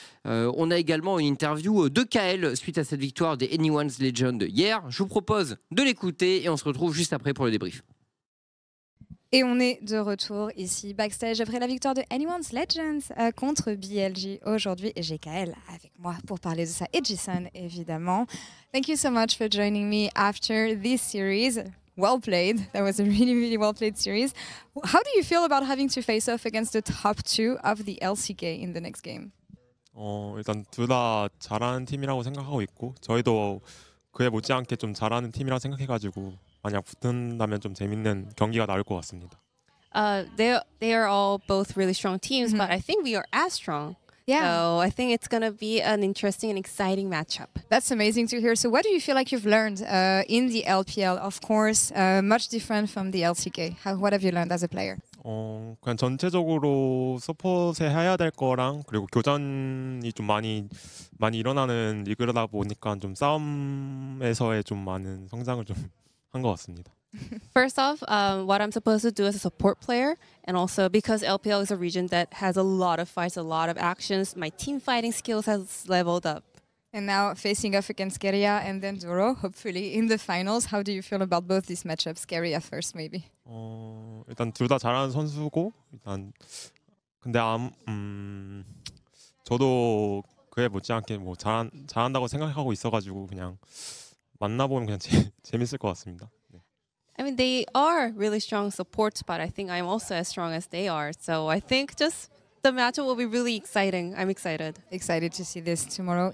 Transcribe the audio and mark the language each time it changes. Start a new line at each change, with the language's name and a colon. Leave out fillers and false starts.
French: On a également une interview de Kael suite à cette victoire des Anyone's Legend hier. Je vous propose de l'écouter et on se retrouve juste après pour le débrief. Et on est de retour ici backstage après la victoire de Anyone's Legends contre BLG aujourd'hui. Et j'ai Kael avec moi pour parler de ça. Et Jason, évidemment.
English: Thank you so much for joining me after this series. Well played. That was a really, really well played series. How do you feel about having to face off against the top two of the LCK in the next game?
Korean: 일단 둘 다 잘하는 팀이라고 생각하고 있고 저희도 그에 못지않게 좀 잘하는 팀이라고 생각해가지고 만약 붙는다면 좀 재밌는 경기가 나올 것 같습니다.
English: They are all both really strong teams, but I think we are as strong. Yeah. So I think it's going to be an interesting and exciting matchup. That's amazing to hear. So what do you feel like you've learned in the LPL? Of course, much different from the LCK. What have you learned as a player?
Korean: 그냥 전체적으로 서폿에 해야 될 거랑 그리고 교전이 좀 많이 일어나는 리그다 보니까 좀 싸움에서의 좀 많은 성장을 좀 한 것 같습니다.
English: First off, what I'm supposed to do as a support player, and also because LPL is a region that has a lot of fights, a lot of actions, my team fighting skills has leveled up. And now facing off against Keria and then Duro, hopefully in the finals. How do you feel about both these matchups? Keria first, maybe.
Korean: 일단 둘 다 잘하는 선수고 일단 근데 저도 그에 못지않게 뭐 잘한다고 생각하고 있어가지고 그냥 만나보면 그냥 재밌을 것 같습니다. 네.
English: I mean, they are really strong supports, but I think I'm also as strong as they are. So I think just the matchup will be really exciting. I'm excited. Excited to see this tomorrow.